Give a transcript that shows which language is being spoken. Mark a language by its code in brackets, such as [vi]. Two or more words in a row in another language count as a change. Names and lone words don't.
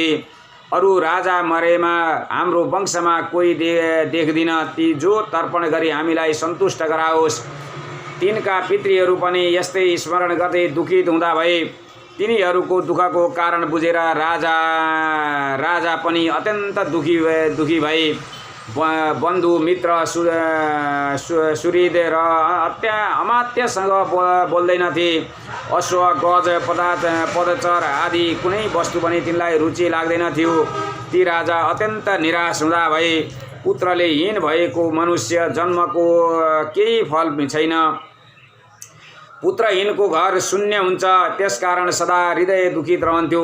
[ne] अरू राजा मरेमा हाम्रो वंशमा कोही देख्दिन, ती जो तर्पण गरी हामीलाई सन्तुष्ट गराओस्। तिनका पितृहरू पनि यस्तै स्मरण गर्दै दुखित हुँदा भए। तिनीहरूको दुःखको कारण बुझेर राजा पनि अत्यन्त दुखी भए। बन्धु मित्र सुहृद र अमात्यसँग बोल्दैनथे। अश्व, गज, पदचर आदि कुनै वस्तु पनि तिनलाई रुचि लाग्दैन थियो। ती राजा अत्यन्त निराश हुँदा भए। पुत्रले हीन भएको मनुष्य जन्मको केही फल छैन। पुत्रहीनको घर शून्य हुन्छ। त्यसकारण सदा हृदय दुखित रहन्थ्यो।